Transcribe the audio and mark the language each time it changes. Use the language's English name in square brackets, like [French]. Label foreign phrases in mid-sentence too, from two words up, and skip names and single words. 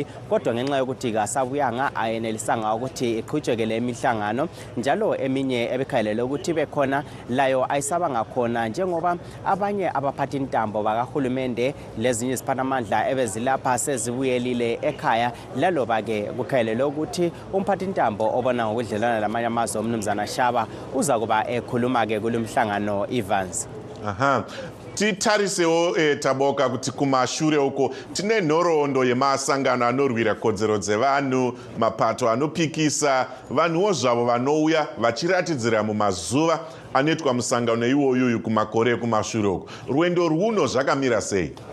[North Ndebele] kodwa ngenxa yokuthi kasabuyanga ayenelisanga ukuthi iqhutsheke le mihlangano njalo eminye ebekhalele ukuthi bekhona layo ayisaba ngakhona njengoba abanye abaphathi intambo bakahulumende lezinye iziphathamandla ebezilapha sezibuyelile ekhaya laloba ke kukhalele ukuthi umphathi intambo obona ngokudlelana lamanye amazwe omnumzana Shaba uza kuba ekhuluma ke kulumhlangano Evans. Aha. [Shona] Titarisewo Taboka kuti kumashure uko tine nhoroondo yemasangano anorwira kodzero dzevanhu mapato anopikisa vanhuwo zvavo vanouya vachiratidzira mumazuva anoitwa musangano iwoyoyo kumakore kumashure uko rwendo rwuno zvakamira sei?